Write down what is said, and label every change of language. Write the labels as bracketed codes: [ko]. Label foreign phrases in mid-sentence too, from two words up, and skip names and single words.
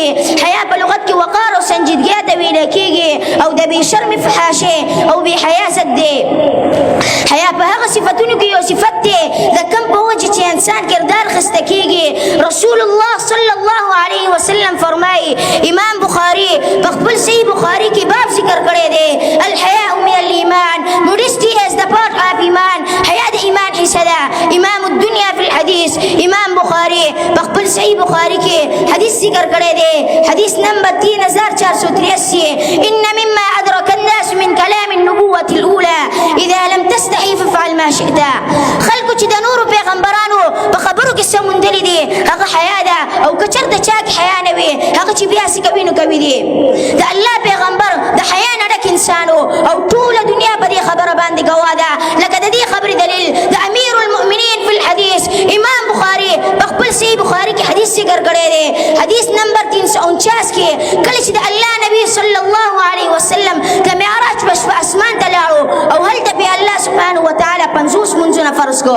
[ps] حیا په لغت کې وقار او سنجیدګۍ ته ویل کېږي او د بې شرم فحاشۍ او بې حیا ضد دی. حیا په هغه صفتونو کې یو صفت دی د کوم په وجه چې انسان کردار خسته کېږي. رسول الله [ar] صلی الله علیه وسلم [ps] فرمایي، امام بخاری په خپل صحیح بخاری کې باب ذکر کړی دی، [ar] الحیاء من الایمان، [en] modesty is the part of ایمان. [ps] حیا د ایمان حصه ده. [ar] امام الدنیا فی الحدیث، [ps] امام بخاری په خپل صحیح بخاری کې حدیث ذکر کړی دی، حدیث نمبر 3483، [ar] ان مما ادرك الناس من كلام النبوة الاولى اذا لم تستحي فافعل ما شئت. [ps] خلکو چې د نورو پیغمبرانو په خبرو کې څه موندلي دي هغه حیا ده، او که چېرته چا کې حیا نه وي هغه چې بیا څه کوي نو کوي دي. د الله پیغمبر د حیا نه ډک انسان او ټوله دنیا په دې خبره باندې ګواه ده. لکه د دې خبرې دلیل د [ar] امیر المؤمنین فی الحدیث [ps] امام بخاری په خپل صحیح بخاری کې حدیث ذکر کړی دی، حدیث نمبر 349 کې کله چې د الله نبی [ar] صلی الله علیه وسلم [ps] د معراج په شپه اسمان ته لاړو او هلته بیا [ar] الله سبحانه وتعالی [ps] 50 منځونه فرض کړو.